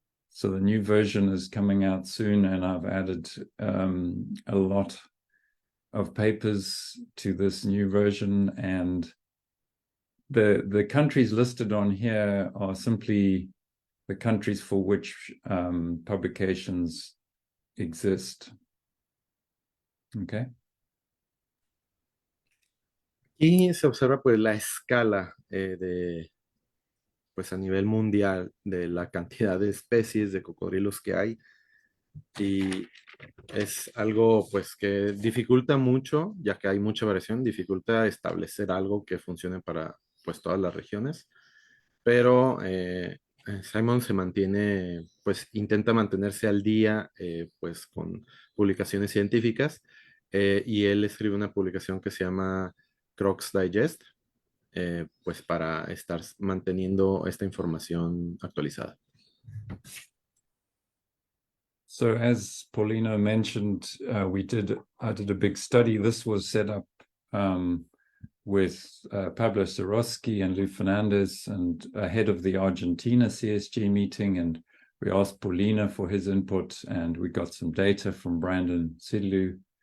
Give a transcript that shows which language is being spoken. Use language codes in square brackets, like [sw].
[en] So the new version is coming out soon, and I've added a lot of papers to this new version. And the countries listed on here are simply the countries for which publications exist. Okay. [es] Y se observa pues la escala pues a nivel mundial de la cantidad de especies de cocodrilos que hay, y es algo pues que dificulta mucho, ya que hay mucha variación, dificulta establecer algo que funcione para pues todas las regiones, pero Simon se mantiene, pues intenta mantenerse al día pues con publicaciones científicas, y él escribe una publicación que se llama Crocs Digest, pues para estar manteniendo esta información actualizada. [en] So as Paulino mentioned, I did a big study. This was set up with Pablo Siroski and Lou Fernandez, and ahead of the Argentina CSG meeting, and we asked Paulino for his input, and we got some data from Brandon Sidlu.